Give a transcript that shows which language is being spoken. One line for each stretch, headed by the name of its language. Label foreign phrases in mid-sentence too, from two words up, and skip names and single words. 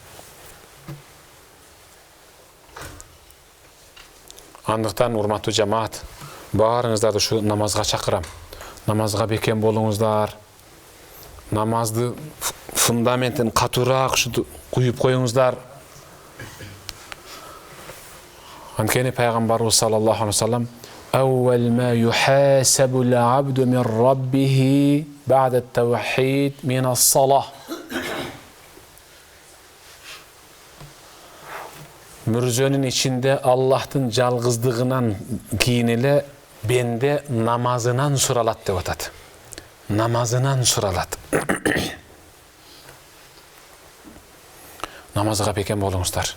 Kyrgyz: Андыктан урматтуу жамаат, баарыңыздарды ушу намазга чакырам. Намазга бекем болуңуздар. Намазды фундаментин катуураак куюп коюңуздар. Анткени пайгамбарыбыз
Arabic: صلى الله عليه وسلم أول ما يحاسب العبد من ربه بعد التوحيد من الصلاة."
Kyrgyz: Мүрзөнүн ичинде Аллахтын жалгыздыгынан кийин эле бенде намазынан суралат деп атат. Намазынан суралат. Намазга бекем болуңуздар.